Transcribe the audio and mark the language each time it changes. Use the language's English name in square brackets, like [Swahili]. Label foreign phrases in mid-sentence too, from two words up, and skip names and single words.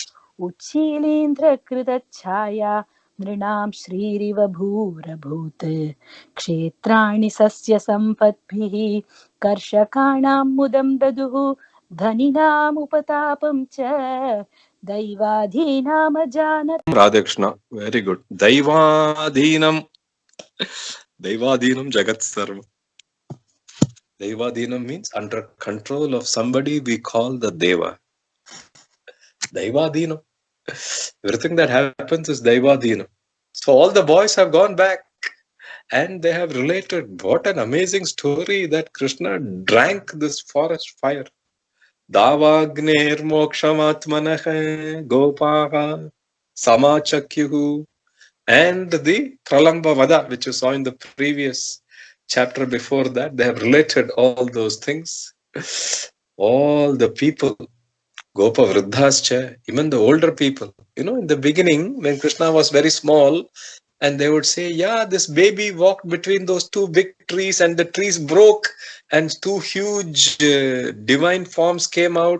[Sanskrit] उच्छीलीन्द्रकृतच्छाया नृणां श्रीरिव भूरभूत् क्षेत्राणि सस्यसम्पद्भिः कर्षकाणां मुदं ददुः धनिनामुपतापं च दैवाधीनामजानत्. [English] Radhe Krishna, very good. [Sanskrit] दैवाधीनं जगत् सर्वम्. [English] Daivadhinam means under control of somebody we call the Deva. Daivadhinam. Everything that happens is Daivadhinam. So all the boys have gone back and they have related what an amazing story that Krishna drank this forest fire. [Sanskrit] दावाग्नेर्मोक्षमात्मनः गोपाः समाचख्युः, [English] and the Pralamba Vada, which you saw in the previous chapter before that, they have related all those things. All the people, [Sanskrit] गोपा वृद्धाश्च, [English] even the older people. In the beginning, when Krishna was very small, and they would say, yeah, this baby walked between those two big trees, and the trees broke, and two huge divine forms came out.